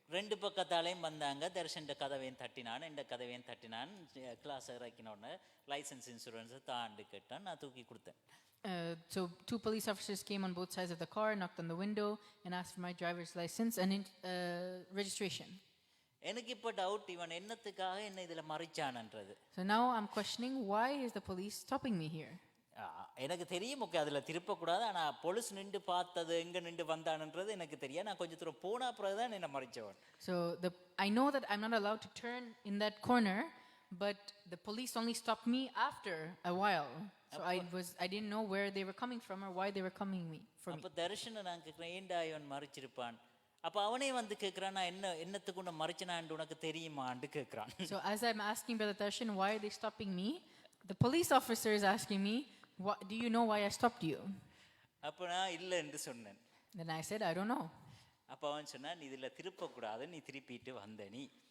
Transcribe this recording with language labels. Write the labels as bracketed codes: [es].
[ta] 2 பக்கத்தாலையும் வந்தாங்க. தர்ஷன் கதவையும் தட்டினான், எந்த கதவையும் தட்டினான். Class இறக்கினோடனே licence insurance தாண்டு கேட்டான். நான் தூக்கி கொடுத்தேன். [en] So 2 police officers came on both sides of the car, knocked on the window and asked for my driver's license and registration. [ta] எனக்கு இப்போ டவுட், இவன் என்னத்துக்காக என்ன இதில் மறைச்சான்ன்றது. [en] So now I'm questioning, why is the police stopping me here? [ta] எனக்கு தெரியும், okay, அதில் திருப்பக்கூடாது. ஆனால் போலீஸ் நின்று பார்த்தது எங்கே நின்று வந்தான்ன்றது எனக்கு தெரியாது. நான் கொஞ்சம் தூரம் போன பிறகு தான் என்னை மறைச்சவன். [en] So I know that I'm not allowed to turn in that corner, but the police only stopped me after a while. So I didn't know where they were coming from or why they were coming for me. [ta] அப்போ தர்ஷனை நான் கேட்குறேன், ஏன்டா இவன் மறைச்சிருப்பான்? அப்போ அவனே வந்து கேட்குறான், நான் என்னத்துக்கு உன்னை மறைச்சினான்னு உனக்கு தெரியுமான்னு கேட்குறான். [en] So as I'm asking Brother Darshan, why are they stopping me? The police officer is asking me, do you know why I stopped you? [ta] அப்போ நான் இல்லை என்று சொன்னேன். [en] Then I said, I don't know. [ta] அப்போ அவன் சொன்னான், இதில் திருப்பக்கூடாது, நீ திருப்பிட்டு வந்த நீ.